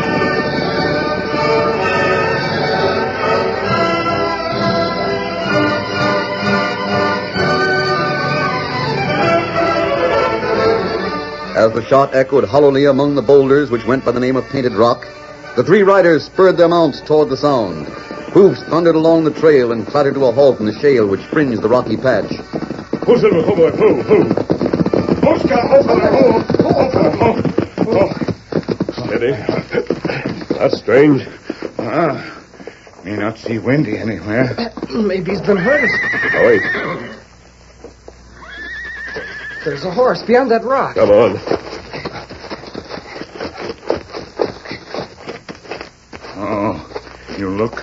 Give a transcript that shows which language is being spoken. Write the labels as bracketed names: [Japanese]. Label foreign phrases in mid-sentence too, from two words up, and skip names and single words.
[English] As the shot echoed hollowly among the boulders which went by the name of Painted Rock, the 3 riders spurred their mounts toward the sound. Hoofs thundered along the trail and clattered to a halt in the shale which fringed the rocky patch. Ho, Silver, ho, boy, ho, ho. Ho, Scout, ho, fella, ho. Steady. That's strange. May not see Windy anywhere. Maybe he's been hurt. Oh, wait. There's a horse beyond that rock. Come on. Oh, you look.